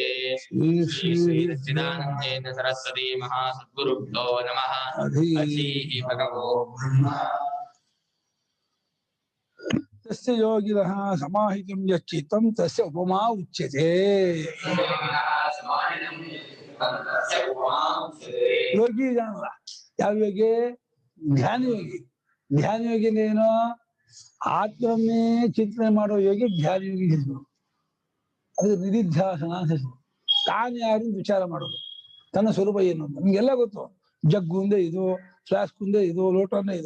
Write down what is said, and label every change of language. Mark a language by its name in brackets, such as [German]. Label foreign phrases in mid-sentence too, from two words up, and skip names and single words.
[Sanskrit] श्री श्री सच्चिदानन्देन सरस्वती महासद्गुरुभ्यो नमः। अधीः भगवो ब्रह्म तस्य योगिनः समाहितं यच्चित्तं तस्य उपमा उच्यते। [Kannada] ಯೋಗಿ ಇದಾನಲ್ಲ, ಯಾವ ಯೋಗಿ? ಧ್ಯಾನ ಯೋಗಿ. ಧ್ಯಾನ ಯೋಗಿನೇನು? ಆತ್ಮನ್ನೇ ಚಿಂತನೆ ಮಾಡೋ ಯೋಗಿ ಧ್ಯಾನ ಯೋಗಿ ಹೆಸರು. ಅದು ನಿಧಿಧ್ಯಾಸನ ಹೆಸರು. ತಾನು ಯಾರು ವಿಚಾರ ಮಾಡೋದು, ತನ್ನ ಸ್ವರೂಪ ಏನು ಅಂತ ನಿಮ್ಗೆಲ್ಲ ಗೊತ್ತು. ಜಗ್ಗು ಒಂದೇ ಇದು, ಫ್ಲಾಸ್ಕ್ ಒಂದೇ ಇದು, ಲೋಟನೇ ಇದು.